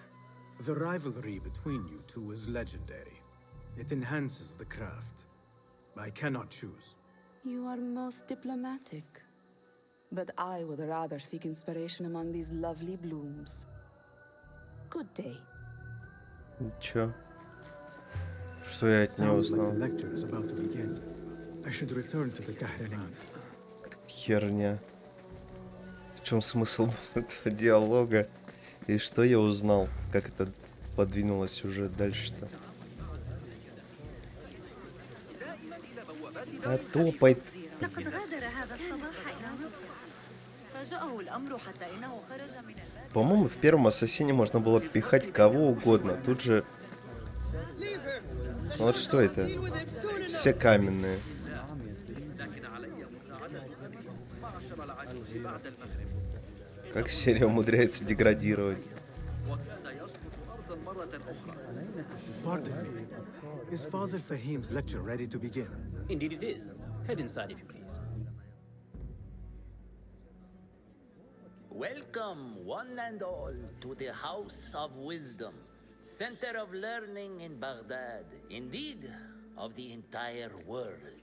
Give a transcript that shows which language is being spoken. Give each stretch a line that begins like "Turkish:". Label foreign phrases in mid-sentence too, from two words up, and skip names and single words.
English: The rivalry between you two is legendary. It enhances the craft. I cannot choose. You are most diplomatic. But I would rather seek inspiration among these lovely blooms. Good day.
Russian: Чё? Что я от него узнал?
English: The lecture is about to begin. I should return to the Kahraman.
Russian: Херня. В чем смысл этого диалога? И что я узнал? Как это подвинулось сюжет дальше-то? А топает.
Arabic: لقد غادر هذا الصباح إلى مصر. فاجأه الأمر حتى إنه خرج من البلد.
Russian: По-моему, в первом ассасине можно было пихать кого угодно. Тут же... Вот что это? Все каменные. Как серия умудряется деградировать.
English: Pardon me. Is Fazil Fahim's lecture ready to begin? Indeed it is. Head inside if you please. Welcome, one and all, to the House of Wisdom, center of learning in Baghdad, indeed, of the entire world.